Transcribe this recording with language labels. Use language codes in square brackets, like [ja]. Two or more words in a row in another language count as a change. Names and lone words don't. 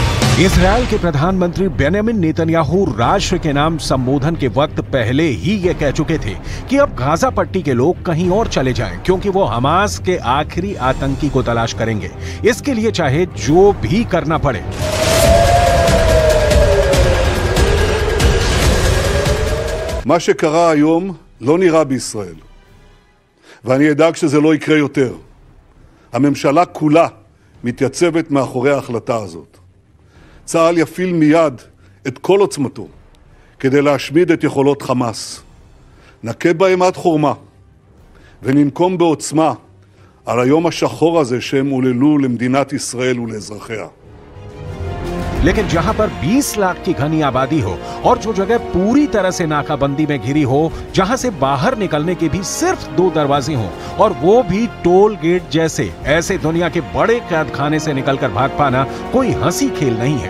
[hi] इजरायल के प्रधानमंत्री बेंजामिन नेतन्याहू राष्ट्र के नाम संबोधन के वक्त पहले ही ये कह चुके थे कि अब गाजा पट्टी के लोग कहीं और चले जाएं, क्योंकि वो हमास के आखिरी आतंकी को तलाश करेंगे। इसके लिए चाहे जो भी करना पड़े। [he] מה שקרה היום לא נראה בישראל, ואני אדאג שזה לא יקרה יותר. הממשלה כולה מתייצבת מאחורי ההחלטה הזאת. צה"ל יפעיל מיד את כל עוצמתו כדי להשמיד את יכולות חמאס. נכה בהם עד חורמה, וננקום בעוצמה על היום השחור הזה שהם עוללו למדינת ישראל ולאזרחיה. [hi] लेकिन जहां पर 20 लाख की घनी आबादी हो और जो जगह पूरी तरह से नाकाबंदी में घिरी हो, जहां से बाहर निकलने के भी सिर्फ 2 दरवाजे हों और वो भी टोल गेट जैसे, ऐसे दुनिया के बड़े कैद खाने से निकलकर भाग पाना कोई हंसी खेल नहीं है।